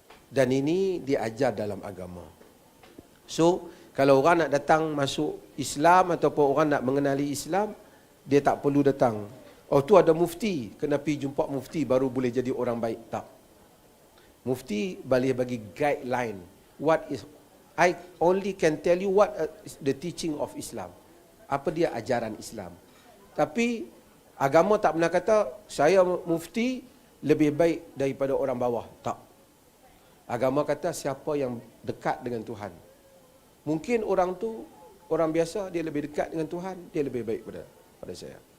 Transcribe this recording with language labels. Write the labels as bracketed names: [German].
[Malay] Dan ini diajar dalam agama. So, kalau orang nak datang masuk Islam ataupun orang nak mengenali Islam, dia tak perlu datang, oh tu ada mufti, kena pergi jumpa mufti baru boleh jadi orang baik. Tak. Mufti boleh bagi guideline. [English] I only can tell you what is the teaching of Islam. [Malay] Apa dia ajaran Islam. Tapi agama tak pernah kata saya mufti lebih baik daripada orang bawah. Tak. Agama kata siapa yang dekat dengan Tuhan. Mungkin orang tu, orang biasa, dia lebih dekat dengan Tuhan, dia lebih baik pada saya.